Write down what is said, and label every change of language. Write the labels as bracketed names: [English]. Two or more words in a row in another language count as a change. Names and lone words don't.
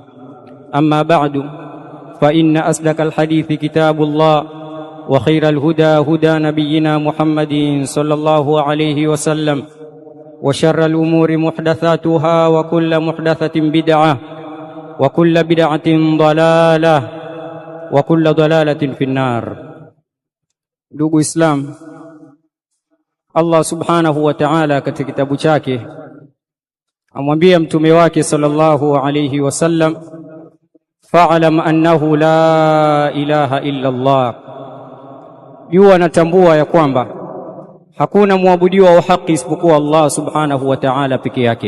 [Arabic] أما بعد، فإن أصدق الحديث كتاب الله، وخير الهدى هدى نبينا محمد صلى الله عليه وسلم، وشر الأمور محدثاتها، وكل محدثة بدعة، وكل بدعة ضلالة، وكل ضلالة في النار. [Swahili] Ndugu Islam, Allah [Arabic] سبحانه وتعالى [Swahili] katika kitabu chake amwambia mtume wake [Arabic] صلى الله عليه وسلم, فاعلم أنه لا إله إلا الله, [Swahili] jua natambua ya kwamba hakuna muabudiwa wa haki isipokuwa Allah [Arabic] سبحانه وتعالى [Swahili] peke yake.